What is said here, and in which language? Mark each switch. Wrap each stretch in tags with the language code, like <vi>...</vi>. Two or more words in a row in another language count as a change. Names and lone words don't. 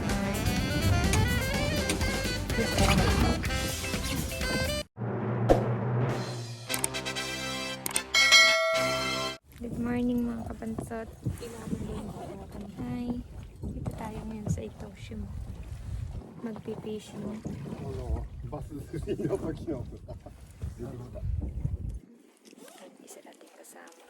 <en>Good morning</en> <tl>mga kabansot. Hi. Dito tayo ngayon sa Itoshima. Magpipishing.</tl> <ja>バス3の時の</ja> <tl>Isa natin kasama.</tl>